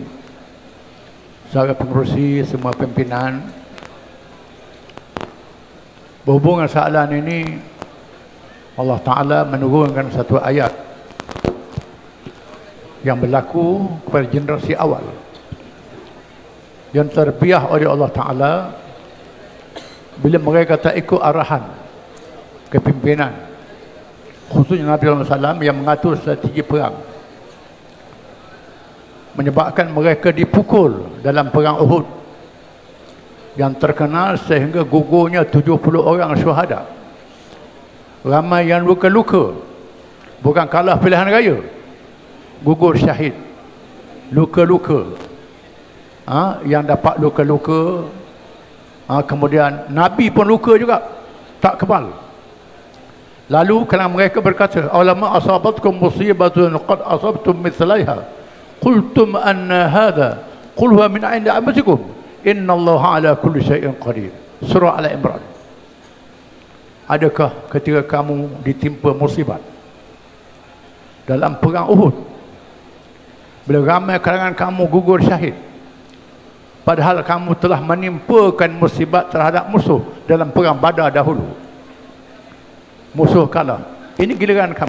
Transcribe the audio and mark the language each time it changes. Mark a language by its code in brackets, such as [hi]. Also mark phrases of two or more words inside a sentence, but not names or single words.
[ms] Saudara pengerusi, semua pimpinan, berhubungan soalan ini, Allah Ta'ala menurunkan satu ayat yang berlaku kepada generasi awal yang terbiah oleh Allah Ta'ala bila mereka tak ikut arahan kepimpinan, khususnya Nabi SAW yang mengatur strategi perang, menyebabkan mereka dipukul dalam perang Uhud yang terkenal sehingga gugurnya 70 orang syuhada, ramai yang luka-luka, bukan kalah pilihan raya, gugur syahid, luka-luka, yang dapat luka-luka, kemudian Nabi pun luka juga, tak kebal. Lalu kalau mereka berkata, [ar] "أولما أصابتكم مصيبة قد أصبتم مثليها قلتم أنى هذا قل هو من عند أنفسكم إن الله على كل شيء قدير." [ms] Surah Al-Imran. Adakah ketika kamu ditimpa musibat dalam perang Uhud, bila ramai kalangan kamu gugur syahid, padahal kamu telah menimpakan musibat terhadap musuh dalam perang Badar dahulu, musuh kalah, ini giliran kamu.